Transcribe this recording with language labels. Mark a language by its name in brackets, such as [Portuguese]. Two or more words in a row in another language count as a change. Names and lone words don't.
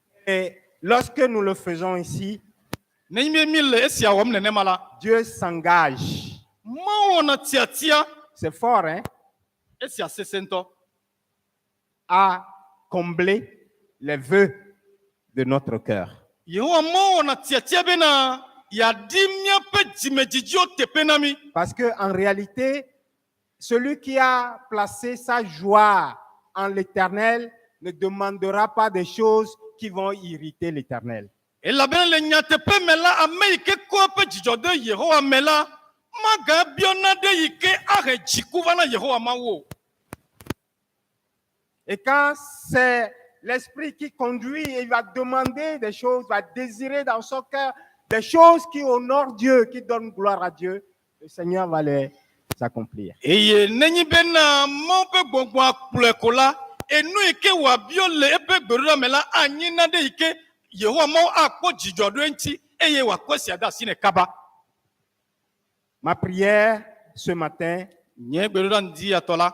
[French] Et lorsque nous le faisons ici, [Ewe] n'ime mi le esia wɔm nenema la [French] Dieu s'engage. [Ewe] mawo na tiatia [French] C'est fort, hein, [Ewe] esia sesentɔ [French] à combler les vœux de notre cœur. [Ewe] yehowa mawo na tiatia bena yadi miaƒe dzimedzidziwo teƒe na mi. [French] Parce que en réalité, celui qui a placé sa joie en l'Éternel ne demandera pas des choses qui vont irriter l'Éternel. [Ewe] Elabena le nyateƒe me la ame yi ke kɔ eƒe dzidzɔ de yehowa me la magabiɔ naɖe yi ke ahe dziku va na yehowa mawu o. [French] Et quand c'est l'esprit qui conduit, il va demander des choses, va désirer dans son cœur des choses qui honorent Dieu, qui donnent gloire à Dieu, le Seigneur va les accomplir. [Ewe] Eye nenyi bena mawo ƒe gbɔgbɔ akplɔe ko la enu yi ke wòabiɔ le eƒe gbeɖoɖa me la anyi naɖe yi ke yehowa mawu akpɔ dzidzɔ ɖo eŋuti eye wòakɔ esia de asi ne kaba. [French] Ma prière ce matin, [Ewe] Nye gbeɖoɖa ŋdi atɔ la